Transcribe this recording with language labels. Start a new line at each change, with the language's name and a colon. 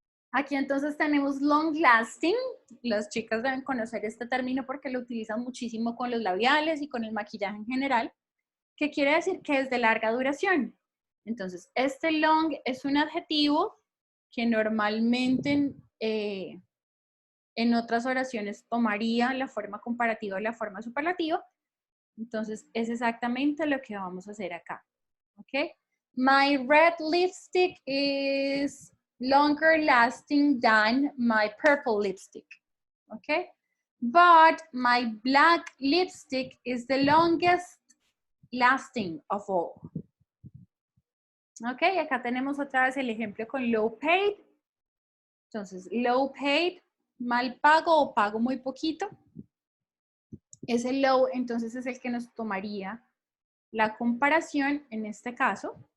Spanish: Aquí entonces tenemos long lasting. Las chicas deben conocer este término porque lo utilizan muchísimo con los labiales y con el maquillaje en general, que quiere decir que es de larga duración. Entonces, este long es un adjetivo que normalmente en otras oraciones tomaría la forma comparativa o la forma superlativa. Entonces, es exactamente lo que vamos a hacer acá. ¿Ok?
English: My red lipstick is longer lasting than my purple lipstick. ¿Ok? But my black lipstick is the longest lasting of all. ¿Ok?
Spanish: Acá tenemos otra vez el ejemplo con low paid. Entonces, low paid, mal pago o pago muy poquito. Ese low, entonces, es el que nos tomaría la comparación en este caso.